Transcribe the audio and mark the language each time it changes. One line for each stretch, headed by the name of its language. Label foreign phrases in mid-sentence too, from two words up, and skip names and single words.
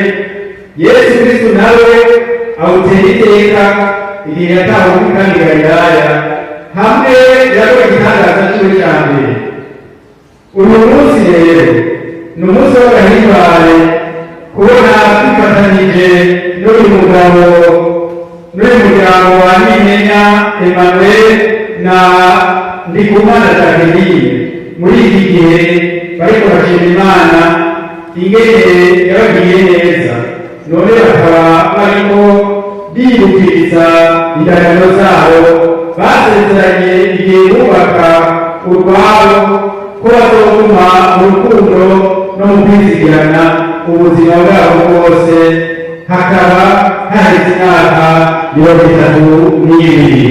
Rundi: Yesu Kristo nawe awutera iteka igihe yatawe muri kandi Galilaya hamwe yakoze igitangaza cyiwe cya mbere. Uyu munsi rero ni umunsi w'agahimbare kubona twifatanyije n'uyu mugabo n'uyu muryango wa Nimenya Emmanuel na Ndikumana Jacqueline muri iki gihe bariko bashima Imana ingene yabagiye neza, none bakaba bariko bibukiriza indahiro zabo basezeranye igihe bubaka urwabo ko bazoguma mu rukundo no mu kwizigirana ubuzima bwabo bwose, hakaba haheze imyaka 32.